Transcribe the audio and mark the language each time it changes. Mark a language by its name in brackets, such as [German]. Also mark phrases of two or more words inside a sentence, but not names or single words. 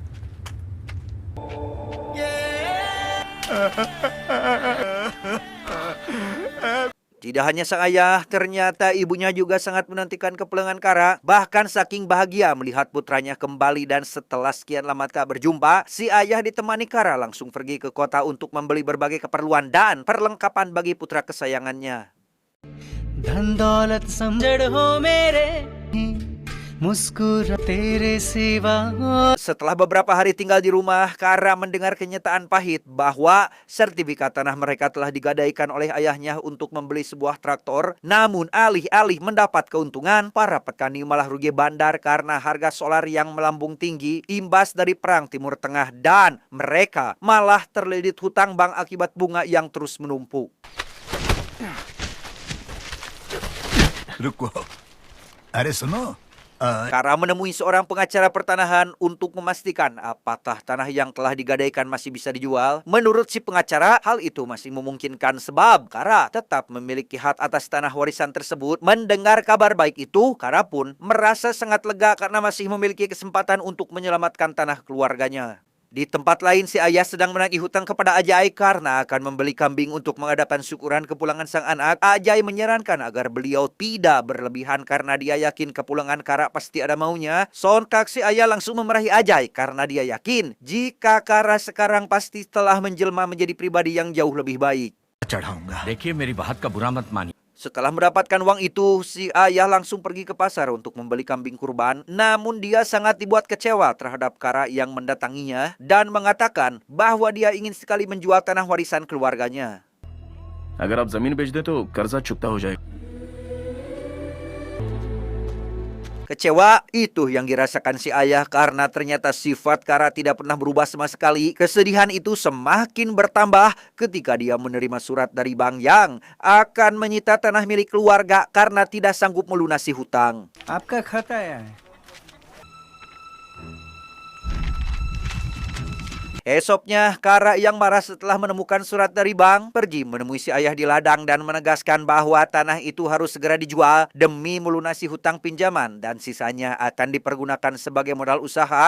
[Indonesian] Tidak hanya sang ayah, ternyata ibunya juga sangat menantikan kepulangan Kara. Bahkan saking bahagia melihat putranya kembali dan setelah sekian lama tak berjumpa, si ayah ditemani Kara langsung pergi ke kota untuk membeli berbagai keperluan dan perlengkapan bagi putra kesayangannya. [Hindi] धन दौलत समझड़ हो मेरे मुस्कुरा तेरे सिवा. [Indonesian] Setelah beberapa hari tinggal di rumah, Kara mendengar kenyataan pahit bahwa sertifikat tanah mereka telah digadaikan oleh ayahnya untuk membeli sebuah traktor. Namun alih-alih mendapat keuntungan, para petani malah rugi bandar karena harga solar yang melambung tinggi imbas dari perang Timur Tengah dan mereka malah terlilit hutang bank akibat bunga yang terus menumpuk. [Hindi] रुको अरे सुनो [Indonesian] Kara menemui seorang pengacara pertanahan untuk memastikan apakah tanah yang telah digadaikan masih bisa dijual. Menurut si pengacara, hal itu masih memungkinkan sebab Kara tetap memiliki hak atas tanah warisan tersebut. Mendengar kabar baik itu, Kara pun merasa sangat lega karena masih memiliki kesempatan untuk menyelamatkan tanah keluarganya. Di tempat lain, si ayah sedang menagih hutang kepada Ajay karena akan membeli kambing untuk mengadakan syukuran kepulangan sang anak. Ajay menyarankan agar beliau tidak berlebihan karena dia yakin kepulangan Kara pasti ada maunya. Sontak si ayah langsung memarahi Ajay karena dia yakin jika Kara sekarang pasti telah menjelma menjadi pribadi yang jauh lebih baik. [Hindi] चढ़ाऊंगा देखिए मेरी बात का बुरा मत मानिए। [Indonesian] Setelah mendapatkan uang itu, si ayah langsung pergi ke pasar untuk membeli kambing kurban. Namun dia sangat dibuat kecewa terhadap Kara yang mendatanginya dan mengatakan bahwa dia ingin sekali menjual tanah warisan keluarganya. [Hindi] अगर आप जमीन बेच दे तो कर्जा चुकता हो जाएगा। [Indonesian] Kecewa itu yang dirasakan si ayah karena ternyata sifat Kara tidak pernah berubah sama sekali. Kesedihan itu semakin bertambah ketika dia menerima surat dari bank yang akan menyita tanah milik keluarga karena tidak sanggup melunasi hutang. [Hindi] आपका खाता है. [Indonesian] Esoknya, Kara yang marah setelah menemukan surat dari bank pergi menemui si ayah di ladang dan menegaskan bahwa tanah itu harus segera dijual demi melunasi hutang pinjaman dan sisanya akan dipergunakan sebagai modal usaha.